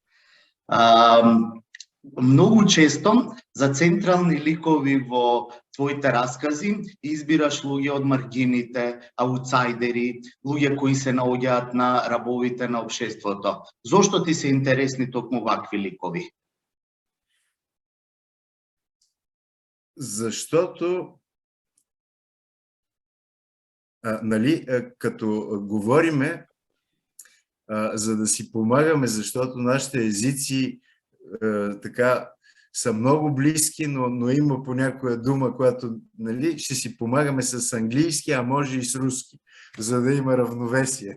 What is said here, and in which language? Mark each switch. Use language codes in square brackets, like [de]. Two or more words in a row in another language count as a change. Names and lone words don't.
[mk] Многу често за централни ликови во твоите раскази избираш луѓе од маргините, аутсайдери, луѓе кои се наоѓаат на рабовите на општеството. Зошто ти се интересни токму вакви ликови? [bg] Защото като говориме за да си помагаме, защото нашите езици така са много близки, но има по някоя дума, която ще си помагаме с английски, а може и с руски, за да има равновесие.